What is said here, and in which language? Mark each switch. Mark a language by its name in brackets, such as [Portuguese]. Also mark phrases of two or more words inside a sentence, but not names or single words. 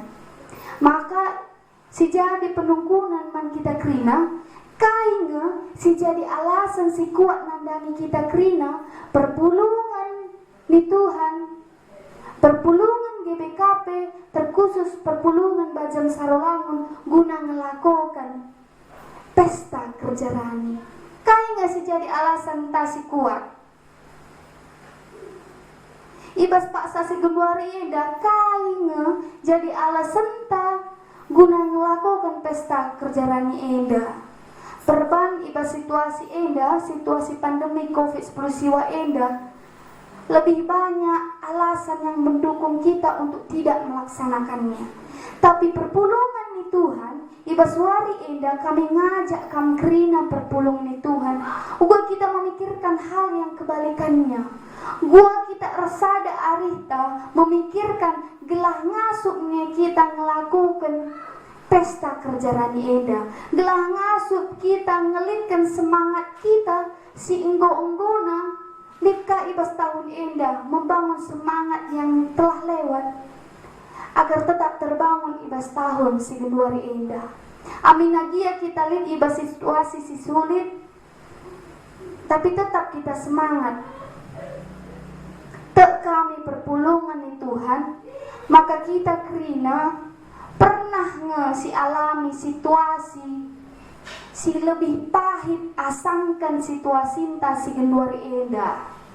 [Batak Karo] Maka si jadi penungkunan man kita krina, kainga si jadi alasan si kuat nandangi kita krina, perpulungan ni Tuhan, perpulungan GBKP, terkhusus perpulungan Bajang Sarolangun [Indonesian] guna melakukan [Batak Karo] pesta kerja rani. Kainga si jadi alasan tasi kuat. Ibas paksa si gembuari eda kainga jadi alasan ta [Indonesian] guna melakukan [Batak Karo] pesta kerja rani eda. Perban ibas situasi eda, situasi pandemi COVID-19 siwa eda, [Indonesian] lebih banyak alasan yang mendukung kita untuk tidak melaksanakannya. [Batak Karo] Tapi perpulungan ni Tuhan, ibas wari enda kami ngajak kam kerina perpulungan ni Tuhan. [Indonesian] Uga kita memikirkan hal yang kebalikannya. [Batak Karo] Gua kita resada arita memikirkan gelah ngasuknya kita ngelakukan pesta kerja rani enda. Gelah ngasuk kita ngelitkan semangat kita si enggo-enggona Lika ibas tahun enda [Indonesian] membangun semangat yang telah lewat agar tetap terbangun [Batak Karo] ibas tahun si genduari enda. Aminagia kita lihat ibas situasi si sulit tapi tetap kita semangat. Tek kami perpulungan ni Tuhan, maka kita kerina pernah si alami situasi si [Indonesian] lebih pahit [Batak Karo] asangkan situasi entah si genduari enda.